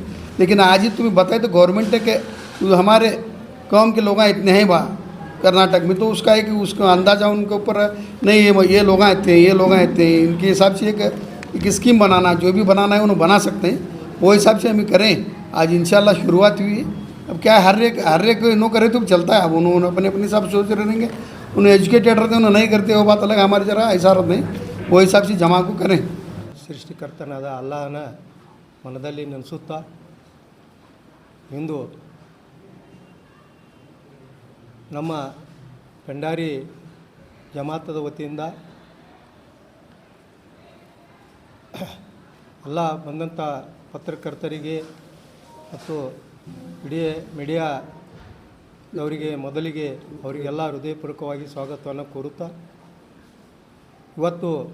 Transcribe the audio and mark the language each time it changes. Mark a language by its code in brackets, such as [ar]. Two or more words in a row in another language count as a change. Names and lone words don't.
[hi] लेकिन आज ही तुम्हें बताए तो गवर्नमेंट के हमारे कौम के लोग इतने हैं वहाँ कर्नाटक में, तो उसका एक उसका अंदाज़ा उनके ऊपर नहीं ये लोग इतने हैं ये लोग इतने हैं, इनके हिसाब से एक स्कीम बनाना जो भी बनाना है उन्हें बना सकते हैं, वो हिसाब से हम करें। आज इंशाल्लाह शुरुआत हुई है। अब क्या है हर एक नो करे तो चलता है। अब उन्होंने अपने हिसाब से सोच रहेंगे, उन्हें एजुकेटेड रहते उन्हें नहीं करते वो बात अलग, हमारे ज़रा ऐसा रहते हैं वो हिसाब से जमा को करें। [kn] ಸೃಷ್ಟಿಕರ್ತನಾದ ಅಲ್ಲಾಹನ ಮನದಲ್ಲಿ ನೆನೆಸುತ್ತಾ ಇಂದು ನಮ್ಮ ಪೆಂಡಾರಿ ಜಮಾತದ ವತಿಯಿಂದ ಎಲ್ಲ ಬಂದಂಥ ಪತ್ರಕರ್ತರಿಗೆ ಮತ್ತು ಇಡೀ ಮೀಡಿಯಾದವರಿಗೆ ಮೊದಲಿಗೆ ಅವರಿಗೆಲ್ಲ ಹೃದಯಪೂರ್ವಕವಾಗಿ ಸ್ವಾಗತವನ್ನು ಕೋರುತ್ತಾ, ಇವತ್ತು